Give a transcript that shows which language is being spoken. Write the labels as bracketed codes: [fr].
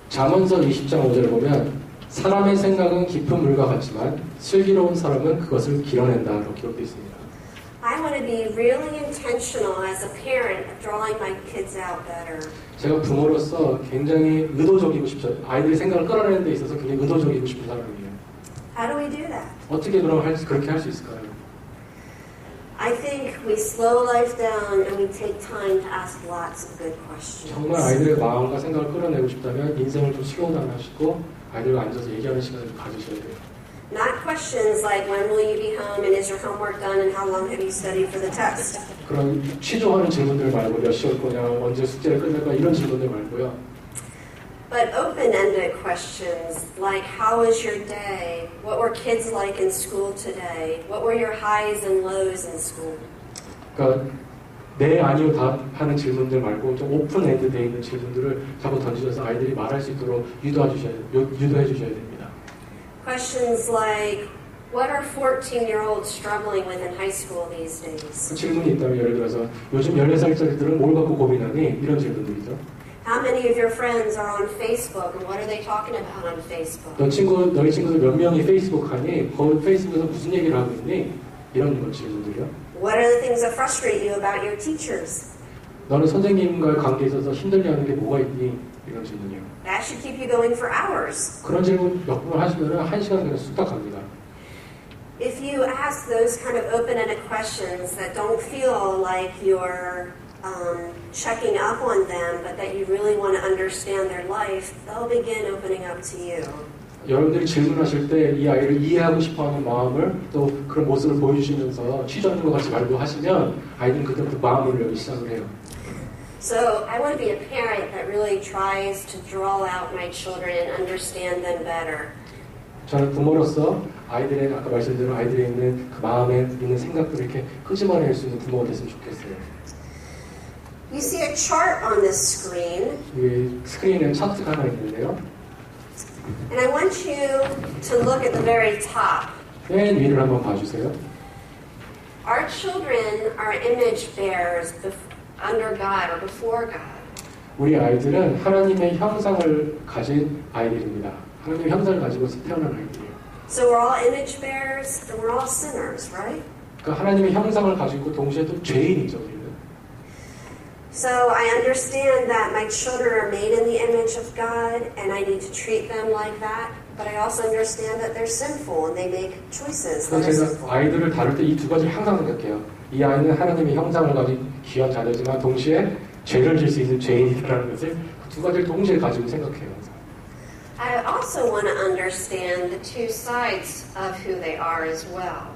[ko] 잠언서 20장 5절을 보면 사람의 생각은 깊은 물과 같지만 슬기로운 사람은 그것을 길어낸다라고 기록되어 있습니다. [en] I want to be really intentional as a parent of drawing my kids out better. [ko] 제가 부모로서 굉장히 의도적이고 싶죠. 아이들의 생각을 끌어내는 데 있어서 굉장히 의도적이고 싶은 사람이에요. [en] How do we do that? [ko] 어떻게 그럼 그렇게 할 수 있을까요? [en] I think we slow life down and we take time to ask lots of good questions. [ko] 정말 아이들의 마음과 생각을 끌어내고 싶다면 인생을 좀 슬로우다운 하시고 아이들과 앉아서 얘기하는 시간을 가지셔야 돼요. [en] Not questions like when will you be home and is your homework done and how long have you studied for the test? [ko] 그런 취조하는 질문들 말고 몇 시 올 거냐, 언제 숙제를 끝낼 거냐 이런 질문들 말고요. [en] But open-ended questions like how was your day? What were kids like in school today? What were your highs and lows in school? [ko] 그러니까 네, 아니요, 답 하는 질문들 말고 좀 오픈엔드 돼 있는 질문들을 자꾸 던지셔서 아이들이 말할 수 있도록 유도해 주셔야 됩니다. [en] Questions like What are 14-year-olds struggling with in high school these days? [ko] 질문이 있다면 예를 들어서 요즘 14살짜리들은 뭘 갖고 고민하니? 이런 질문들이죠. [en] How many of your friends are on Facebook and what are they talking about on Facebook? [ko] 너희 친구들 몇 명이 페이스북 하니? 거기 페이스북에서 무슨 얘기를 하고 있니? 이런 질문들이요. [en] What are the things that frustrate you about your teachers? [ko] 너는 선생님과의 관계에 있어서 힘들려하는 게 뭐가 있니? 이런 질문이요. [en] That should keep you going for hours. [ko] 그런 질문 몇 번 하시면 1시간 그냥 쑥딱 갑니다. [en] If you ask those kind of open-ended questions that don't feel like you're checking up on them, but that you really want to understand their life, they'll begin opening up to you. [ko] 여러분들이 질문하실 때 이 아이를 이해하고 싶어하는 마음을 또 그런 모습을 보여주시면서 취조하는 것 같이 말도 하시면 아이들은 그때부터 마음을 열기 시작을 해요. [en] So I want to be a parent that really tries to draw out my children and understand them better. [ko] 저는 부모로서 아이들의 아까 말씀드린 아이들에 있는 그 마음에 있는 생각들을 이렇게 끄집어낼 수 있는 부모가 됐으면 좋겠어요. [en] You see a chart on this screen. [ko] 이 스크린에 차트가 하나 있는데요. [en] And I want you to look at the very top. [ko] 맨 위를 한번 봐주세요. [en] Our children are image bearers under God or before God. [ko] 우리 아이들은 하나님의 형상을 가진 아이들입니다. 하나님의 형상을 가지고 태어난 아이들이에요. [en] So we're all image bearers and we're all sinners, right? [ko] 그러니까 하나님의 형상을 가지고 동시에 또 죄인이죠. 우리는. [en] So I understand that my children are made in the image of God and I need to treat them like that. But I also understand that they're sinful and they make choices that are sinful. [ko] 제가 아이들을 다룰 때 이 두 가지를 항상 생각해요. 이 아이는 하나님의 형상을 가진 귀한 자녀지만 동시에 죄를 질 수 있는 죄인이라는 것을 그 두 가지를 동시에 가지고 생각해요. [en] I also want to understand the two sides of who they are as well.